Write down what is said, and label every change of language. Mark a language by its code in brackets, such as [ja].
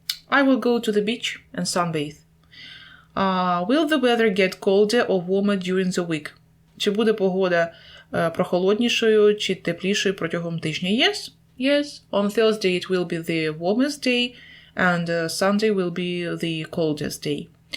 [en] I will go to the beach and sunbathe. Will the weather get colder or warmer during the week? [uk] Чи буде погода прохолоднішою чи теплішою протягом тижня? [en] Yes. On Thursday it will be the warmest day and Sunday will be the coldest day.